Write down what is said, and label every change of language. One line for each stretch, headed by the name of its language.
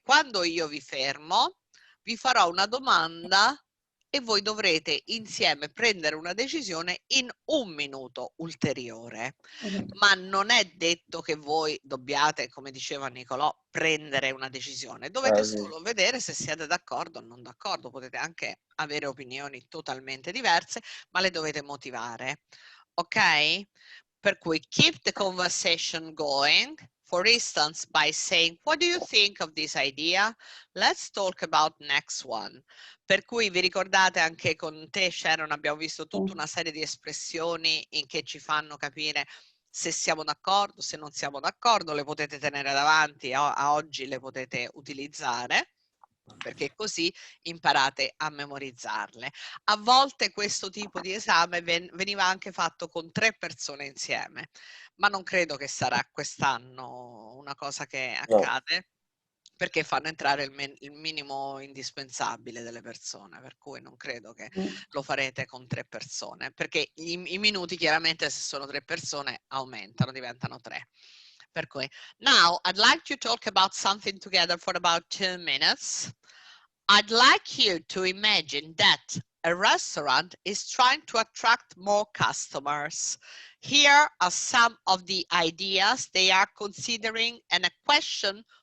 Italian: Quando io vi fermo, vi farò una domanda e voi dovrete insieme prendere una decisione in 1 minuto ulteriore. Ma non è detto che voi dobbiate, come diceva Nicolò, prendere una decisione. Dovete solo vedere se siete d'accordo o non d'accordo. Potete anche avere opinioni totalmente diverse, ma le dovete motivare. Ok? Per cui
English: keep the conversation going. For instance, by saying, what do you think of this idea? Let's talk about next one.
Italian: Per cui vi ricordate anche con te, Sharon, abbiamo visto tutta una serie di espressioni che ci fanno capire se siamo d'accordo, se non siamo d'accordo, le potete tenere davanti, a oggi le potete utilizzare, perché così imparate a memorizzarle. A volte questo tipo di esame veniva anche fatto con 3 persone insieme, ma non credo che sarà quest'anno una cosa che accade, perché fanno entrare il minimo indispensabile delle persone, per cui non credo che lo farete con 3 persone, perché i minuti chiaramente se sono 3 persone aumentano, diventano 3. Per cui,
English: now I'd like to talk about something together for about 2 minutes. I'd like you to imagine that a restaurant is trying to attract more customers. Here are some of the ideas they are considering and a question